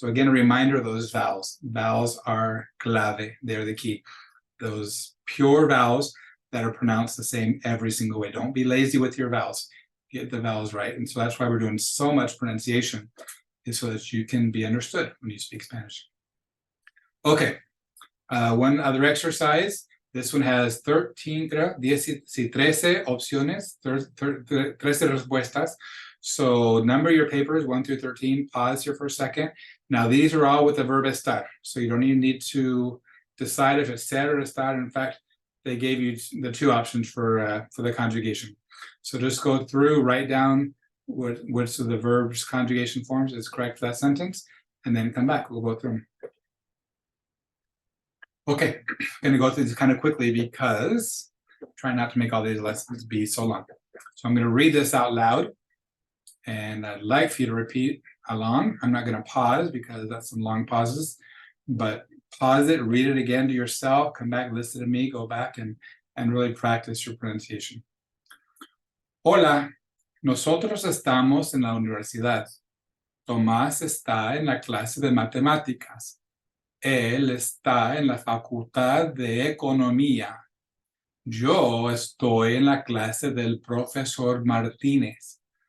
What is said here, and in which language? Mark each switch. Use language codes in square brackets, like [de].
[en] So again, a reminder of those vowels. Vowels are clave. They're the key. Those pure vowels that are pronounced the same every single way. Don't be lazy with your vowels. Get the vowels right. And so that's why we're doing so much pronunciation, is so that you can be understood when you speak Spanish. Okay. One other exercise. This one has [es] 13 opciones, 13 respuestas. [en] So number your papers 1 through 13. Pause here for a second. Now these are all with the verb estar. So you don't even need to decide if it's ser or estar. In fact, they gave you the 2 options for the conjugation. So just go through, write down which of the verbs conjugation forms is correct for that sentence, and then come back. We'll go through them. Okay, I'm going to go through this kind of quickly because I'm trying not to make all these lessons be so long. So I'm going to read this out loud, and I'd like for you to repeat along. I'm not going to pause because that's some long pauses, but pause it, read it again to yourself, come back, listen to me, go back and really practice your pronunciation. [es] Hola, nosotros estamos en la universidad. Tomás está en la clase de matemáticas. Él está en la facultad de economía. Yo estoy en la clase del profesor Martínez.